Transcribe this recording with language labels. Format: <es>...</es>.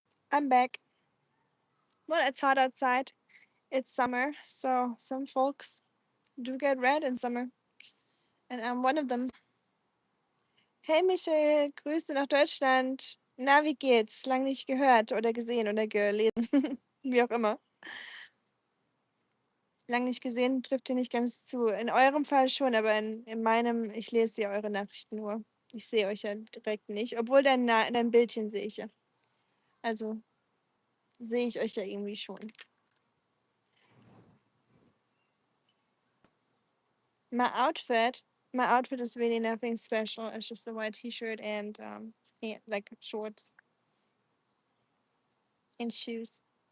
<en>I'm back. Well, it's hot outside. It's summer, so some folks do get red in summer. And I'm one of them.</en> <de>Hey Michel, Grüße nach Deutschland. Na, wie geht's? Lang nicht gehört oder gesehen oder gelesen. Wie auch immer. Lang nicht gesehen trifft hier nicht ganz zu. In eurem Fall schon, aber in meinem, ich lese ja eure Nachrichten nur. Ich sehe euch ja direkt nicht. Obwohl dein Bildchen sehe ich ja. Also sehe ich euch ja irgendwie schon.</de> <en>My outfit, my outfit is really nothing special. It's just a white t-shirt and yeah, like shorts and shoes.</en>